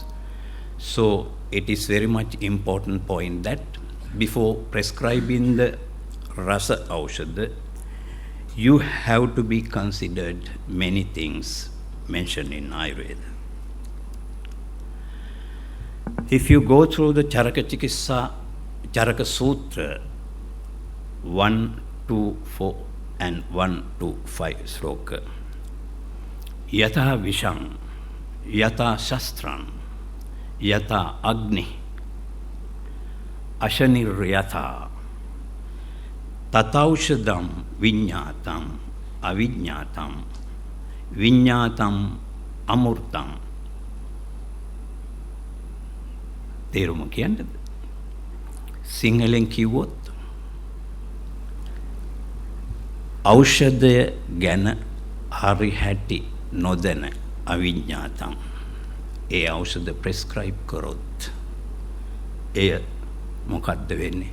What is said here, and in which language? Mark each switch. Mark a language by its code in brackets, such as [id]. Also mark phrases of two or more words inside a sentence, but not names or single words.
[en] So it is very much important point that before prescribing the Rasaushadhi, you have to be considered many things mentioned in Ayurveda. If you go through the Charaka [sa] Sutra [en] 1 to 4 and 1 to 5 [sa] sloka, यथा विषम्, यथा शस्त्रम्, यथा अग्नि, अशनिर् तथौषधम् विज्ञातम् अविज्ञातम् विज्ञातम् अमृतम्. [si] තේරුම කියන්නද? සිංහලෙන් කිව්වොත් ඖෂධය ගැන හරි හැටි නොදැන අවිඥාතම්. ඒ ඖෂධ ප්‍රෙස්ක්‍රයිබ් කරොත් එය මොකද්ද වෙන්නේ?